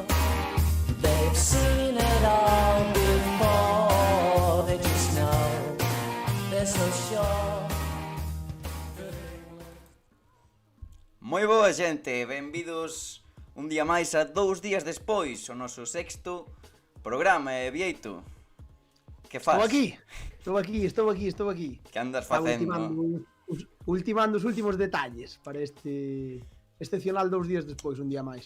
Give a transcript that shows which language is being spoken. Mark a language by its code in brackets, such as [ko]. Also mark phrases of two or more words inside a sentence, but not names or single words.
[en] They've seen it all before. They just know they're so sure. [gl] Moi boa, xente, benvidos un día máis a 2 días despois, o noso sexto programa, Vieito. Que faz? Estou aquí. Que andas facendo? Ultimando os últimos detalles para este excepcional 2 días despois, un día máis.